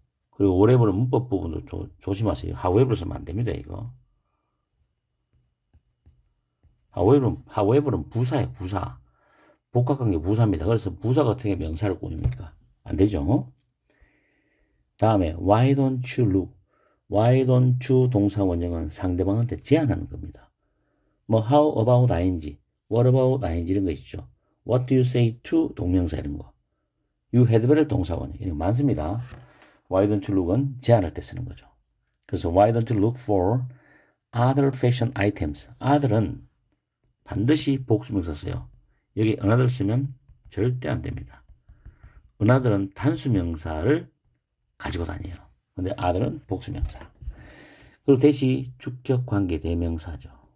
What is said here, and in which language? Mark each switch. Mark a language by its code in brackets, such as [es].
[ko] 그리고 whatever는 문법 부분도 조심하세요. however 쓰면 안 됩니다. 이거. however는 부사예요. 부사. 복합관계 부사입니다. 그래서 부사 같은 게 명사를 꾸밉니까? 안 되죠. 다음에 [en] why don't you look? why don't you [ko] 동사 원형은 상대방한테 제안하는 겁니다. 뭐 [en] how about ing, what about ing [ko] 이런 거 있죠. [en] what do you say to [ko] 동명사 이런 거. [en] you had better [ko] 동사 원형 이런 거 많습니다. [en] why don't you look [ko] 은 제안할 때 쓰는 거죠. 그래서 [en] why don't you look for other fashion items. [ko] other은 반드시 복수명사 써요. 여기 another 쓰면 절대 안 됩니다. another은 단수명사를 가지고 다녀요. 근데 other은 복수명사. 그리고 대시 주격관계 대명사죠.